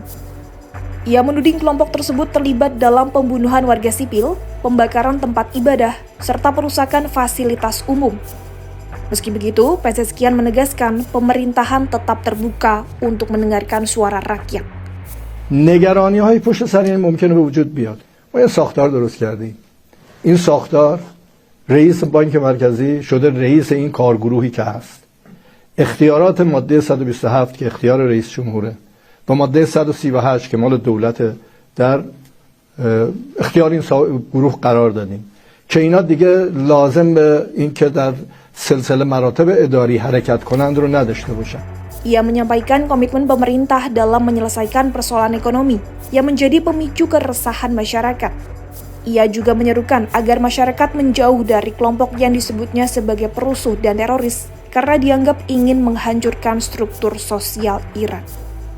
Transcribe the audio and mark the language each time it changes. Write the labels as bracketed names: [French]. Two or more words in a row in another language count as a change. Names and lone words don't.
[Indonesian] Ia menuding kelompok tersebut terlibat dalam pembunuhan warga sipil, pembakaran tempat ibadah, serta perusakan fasilitas umum. Meski begitu, Pezeshkian menegaskan pemerintahan tetap terbuka untuk mendengarkan suara rakyat. [Persian] نگرانی‌های پشت سر این ممکنه به وجود بیاد. ما یه ساختار درست کردیم. این ساختار رئیس بانک مرکزی شده رئیس این کارگروهی که هست. اختیارات ماده 127 که اختیار رئیس جمهوره و ماده 138 که مال دولت در اختیار این گروه قرار دادیم که اینا دیگه لازم به این که در سلسله مراتب اداری حرکت کنند رو نداشته باشن. [Indonesian] Ia menyampaikan komitmen pemerintah dalam menyelesaikan persoalan ekonomi yang menjadi pemicu keresahan masyarakat. Ia juga menyerukan agar masyarakat menjauh dari kelompok yang disebutnya sebagai perusuh dan teroris karena dianggap ingin menghancurkan struktur sosial Iran.